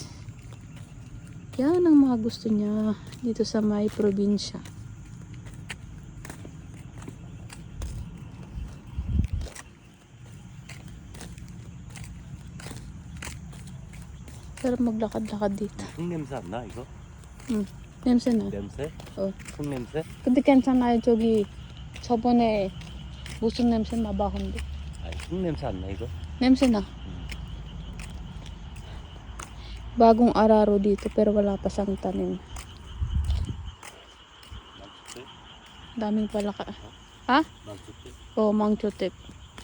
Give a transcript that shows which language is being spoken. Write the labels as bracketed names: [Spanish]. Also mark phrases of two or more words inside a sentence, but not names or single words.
[Filipino] Yan ang mga gusto niya dito sa may probinsya. Pero maglakad-lakad dito. [Korean] 흙냄새 안 나, 이거? 냄새 나. 냄새? 어. 흙냄새? 근데 괜찮아요. 저기 저번에 무슨 냄새 나봤는데. 아니, 흙냄새 안 나, 이거? 냄새 na. [Filipino] Bagong araro dito pero wala pa siyang tanim. [Korean] 망초대? [Filipino] Daming palaka. Ha? [Korean] 망초대? Oh, mangchotep.